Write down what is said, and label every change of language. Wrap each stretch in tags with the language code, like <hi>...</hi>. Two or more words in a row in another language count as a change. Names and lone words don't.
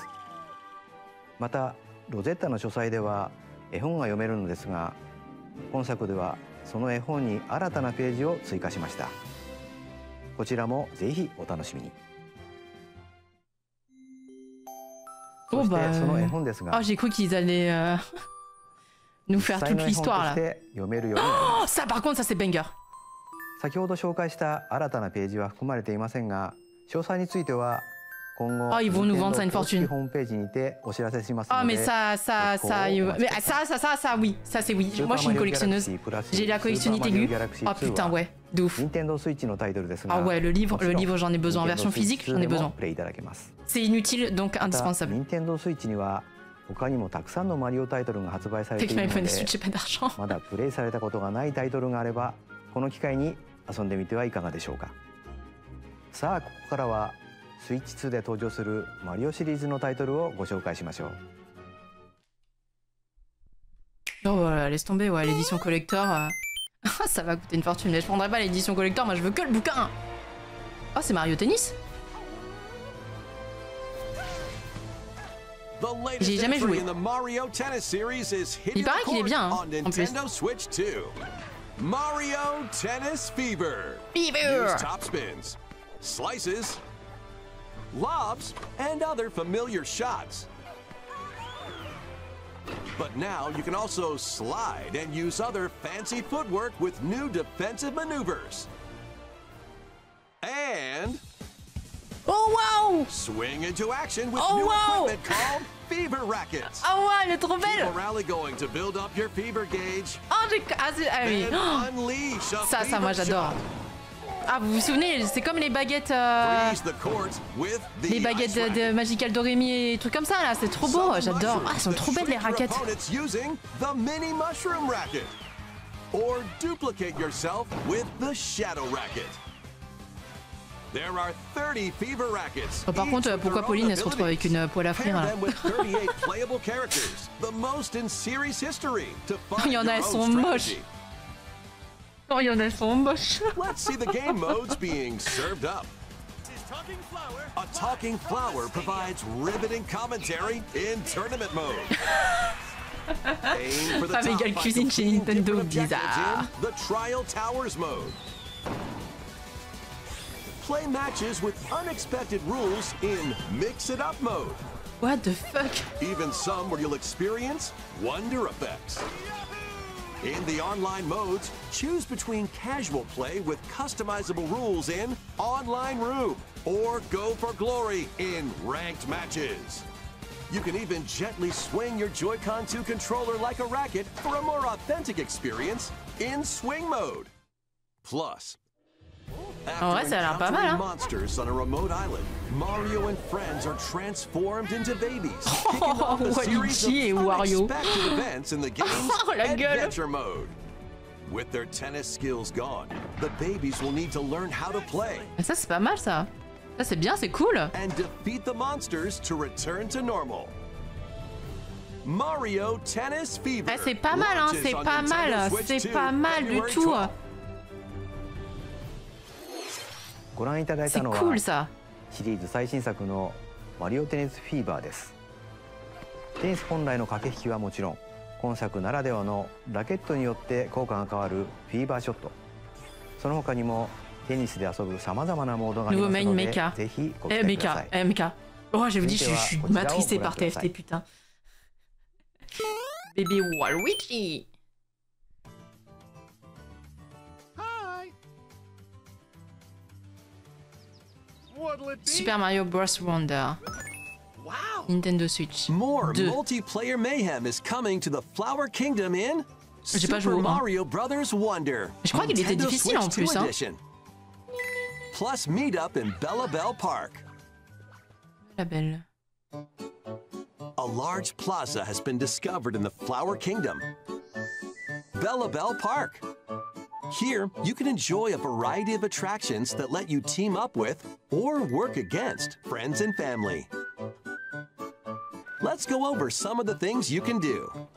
<ja>またロゼッタの書斎では絵本が読めるのですが、今作ではその絵本に新たなページを追加しました。こちらもぜひお楽しみに。そしてその絵本ですが、</ja> <fr>j'ai cru qu'ils allaient nous faire toute l'histoire là. Oh, ça par contre, ça c'est banger.</fr> <ja>先ほど紹介した新たなページは含まれていませんが、詳細については今後</ja> <fr>ils vont nous vendre ça une fortune.</fr> <ja>ホームページにてお知らせしますので。</ja> <fr>Ah mais ça oui, ça c'est oui. Moi je suis une collectionneuse. J'ai la collectionnite aiguë. Ah putain ouais, de ouf. Ah ouais, le livre j'en ai besoin. En version physique, j'en ai besoin. C'est inutile donc indispensable.</fr> <ja>他にもたくさんのマリオタイトルが発売されているので、まだプレイされたことがないタイトルがあれば、この機会に遊んでみてはいかがでしょうか。さあここからはスイッチ2で登場するマリオシリーズのタイトルをご紹介しましょう。</ja> <fr>Oh voilà, laisse tomber, ouais, l'édition collector, ça va coûter une fortune, mais je prendrai pas l'édition collector, moi je veux que le bouquin. Oh, c'est Mario Tennis. J'y ai jamais joué. Il paraît qu'il est bien, hein, en plus. Mario Tennis Fever.</fr> <en>Use top spins, slices, lobs, and other familiar shots. But now you can also slide and use other fancy footwork with new defensive maneuvers. And oh wow! Swing into action with new equipment called Fever Rackets.</en> <fr>Oh wow, elle est trop belle!</fr> <en>Keep a rally going to build up your fever gauge.</en> <fr>Oh oui. Ça moi j'adore. Ah vous vous souvenez, c'est comme les baguettes les baguettes de Magical Doremi et trucs comme ça là, c'est trop beau, j'adore. Ah, elles sont trop belles les raquettes.</fr> <en>The mini mushroom racket. Or duplicate yourself with the shadow racket. There are 30 fever rackets.</en> <fr>Oh, par contre, pourquoi Pauline elle se retrouve avec une poêle à frire là? Il y en a, elles sont moches. Oh, il y en a, elles sont moches.</fr> <en>Let's see the game modes being served up. A talking flower provides riveting commentary in tournament mode. Aim for the top by</en> <fr>cuisine chez Nintendo, bizarre.</fr> <en>The Trial Towers mode. Play matches with unexpected rules in Mix It Up mode. What the fuck? Even some where you'll experience wonder effects. In the online modes, choose between casual play with customizable rules in Online Room, or go for glory in ranked matches. You can even gently swing your Joy-Con 2 controller like a racket for a more authentic experience in Swing mode. Plus,</en> <fr>ouais, ça a l'air pas mal, hein.</fr> <en>Monsters on a remote island, Mario and friends are transformed into babies.</en> <fr>Oh, Luigi et Wario.</fr> <en>Events in the game's adventure mode. With their tennis skills gone, the babies will need to learn how to play.</en> <fr>Ça c'est pas mal ça. Ça c'est bien, c'est cool.</fr> <en>And defeat the monsters to return to normal. Mario Tennis Fever.</en> <fr>C'est pas mal, hein, c'est pas mal, c'est pas mal du tout. C'est cool ça.</fr> <ja>シリーズ最新作のマリオテニスフィーバーです。テニス本来の駆け引きはもちろん、今作ならではのラケットによって効果が変わるフィーバーショット、その他にもテニスで遊ぶさまざまなモードがありますので、ぜひご期待ください。 MK.</ja> <fr>Oh, je vous dis, je suis matricée par TFT, putain. Bébé Waluigi.</fr> <en>What'll it be? Super Mario Bros. Wonder. Wow. Nintendo Switch. More 2. multiplayer mayhem is coming to the Flower Kingdom in</en> <fr>J'ai pas joué</fr> <en>Super</en> <fr>au 1.</fr> <en>Mario Brothers Wonder.</en> <fr>Je crois qu'il était</fr> <en>Nintendo</en> <fr>difficile en</fr> <en>Switch 2</en> <fr>plus, hein.</fr> <en>Edition. Plus meet up in Bella Bell Park.</en> <fr>La belle.</fr> <en>A large plaza has been discovered in the Flower Kingdom. Bella Bell Park. Here, you can enjoy a variety of attractions that let you team up with or work against friends and family. Let's go over some of the things you can do.</en>